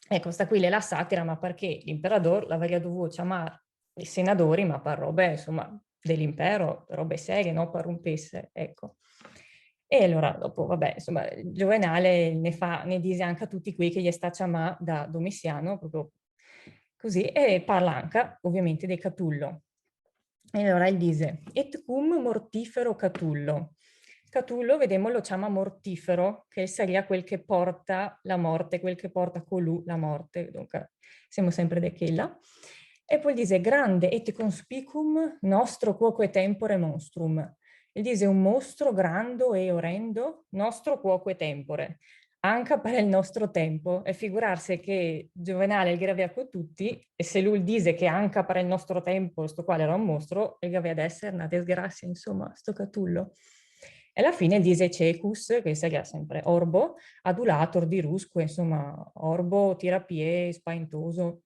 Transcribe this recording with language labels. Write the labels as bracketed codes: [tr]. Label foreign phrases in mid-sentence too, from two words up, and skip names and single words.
[it] Ecco, sta qui la satira, ma perché l'imperatore l'avrebbe dovuto chiamare i senatori, ma per robe, insomma, dell'impero, robe serie, no? Per rompesse, ecco. E allora dopo, vabbè, insomma, Giovenale ne dice anche a tutti qui che gli sta chiamando da Domiciano, proprio così, e parla anche, ovviamente, di Catullo. E allora gli dice, [la] et cum mortifero Catullo. [it] Catullo, vediamo, lo chiama mortifero, che sarebbe quel che porta la morte, quel che porta colù la morte. Dunque, siamo sempre di quella. E poi dice, [la] grande et conspicum nostro quoque tempore monstrum. [it] E dice, un mostro grande e orrendo, [la] nostro quoque tempore. [it] Anche per il nostro tempo, e figurarsi che Giovenale il gravea con tutti, e se lui dice che anche per il nostro tempo sto quale era un mostro, il gravea ad essere una disgrazia, insomma, sto Catullo. E alla fine dice Cecus, che sarebbe sempre Orbo, adulator di Rusque, insomma, Orbo, tirapie, spaventoso.